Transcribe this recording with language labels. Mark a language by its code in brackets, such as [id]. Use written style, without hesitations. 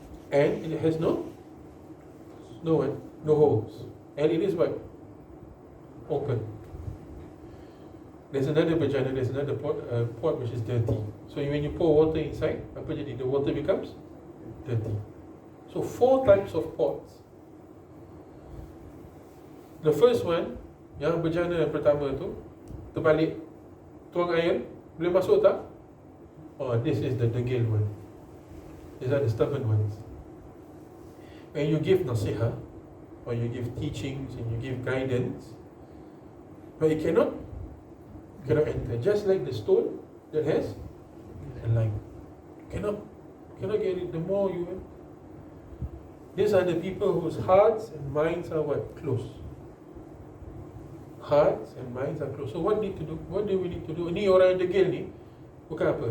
[en] And it has no holes. And it is what? Open. There's another bejana, there's another pot which is dirty. So when you pour water inside, [ms] apa jadi? [en] The water becomes dirty. So 4 types of pots. The first one, [ms] yang bejana yang pertama tu, terbalik, tuang air, boleh masuk tak? [en] Oh, this is the degil one. These are the stubborn ones. When you give nasiha, or you give teachings, and you give guidance, but it cannot enter. Just like the stone that has a line. Cannot get it. The more you... These are the people whose hearts and minds are what? Close. Hearts and minds are close. So what need to do? What do we need to do? [ms] Ni orang yang degil ni, bukan apa.